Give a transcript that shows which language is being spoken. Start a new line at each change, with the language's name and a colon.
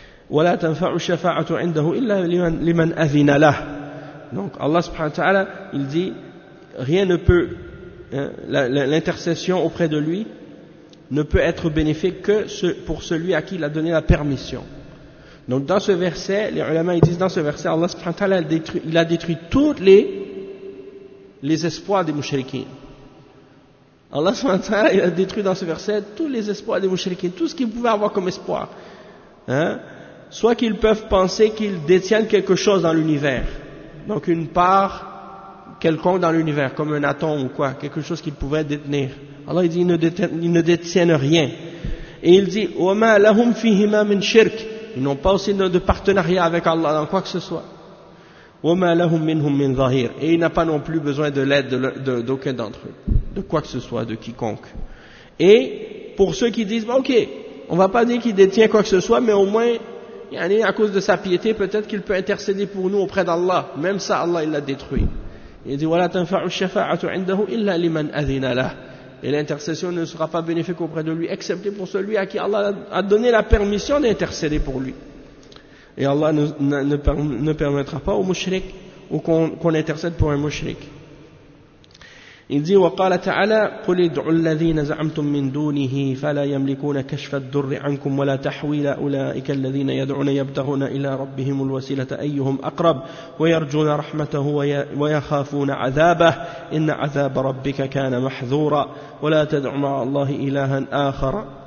Arabic: ولا تنفع الشفاعة عنده إلا لمن أذن له.
French: Donc Allah subhanahu wa ta'ala, il dit, rien ne peut, l'intercession auprès de lui ne peut être bénéfique que pour celui à qui il a donné la permission. Donc dans ce verset, les ulama ils disent, dans ce verset, Allah subhanahu wa ta'ala a détruit toutes les espoirs des mouchriquins. Allah subhanahu wa ta'ala a détruit dans ce verset tous les espoirs des mouchriquins, tout ce qu'ils pouvaient avoir comme espoir. Hein? Soit qu'ils peuvent penser qu'ils détiennent quelque chose dans l'univers, donc une part quelconque dans l'univers, comme un atome ou quoi, quelque chose qu'ils pouvaient détenir. Allah il dit ils ne détiennent rien. Et il dit
Arabic: وَمَا لَهُمْ فِيهِمَا مِنْ شِرْكِ.
French: Ils n'ont pas aussi de partenariat avec Allah dans quoi que ce soit.
Arabic: وَمَا لَهُمْ مِنْهُمْ مِنْ ظَهِيرٍ.
French: Et il n'a pas non plus besoin de l'aide d'aucun d'entre eux, de quoi que ce soit, de quiconque. Et pour ceux qui disent, bah, ok, on va pas dire qu'il détient quoi que ce soit, mais au moins, à cause de sa piété, peut-être qu'il peut intercéder pour nous auprès d'Allah. Même ça, Allah, il l'a détruit. Il dit,
Arabic: وَلَا تَنْفَعُ الشَّفَاعَةُ عِنْدَهُ إِلَّا لِمَنْ أَذِنَ لَهُ.
French: Et l'intercession ne sera pas bénéfique auprès de lui, excepté pour celui à qui Allah a donné la permission d'intercéder pour lui. Et Allah ne permettra pas aux mushrik ou qu'on intercède pour un mushrik. Il dit
Arabic: وَقَالَ تَعَالَى قُلْ ادْعُوا الَّذِينَ زَعَمْتُمْ مِنْ دُونِهِ فَلَا يَمْلِكُونَ كَشْفَ الضُّرِّ عَنْكُمْ وَلَا تَحْوِيلَ أُولَئِكَ الَّذِينَ يَدْعُونَ يَبْتَغُونَ إِلَى رَبِّهِمُ الْوَسِيلَةَ أَيُّهُمْ أَقْرَبُ وَيَرْجُونَ رَحْمَتَهُ وَيَخَافُونَ عَذَابَهُ إِنَّ عَذَابَ رَبِّكَ كَانَ مَحْذُورًا وَلَا تَدْعُ مَعَ اللَّهِ إِلَهًا آخَرَ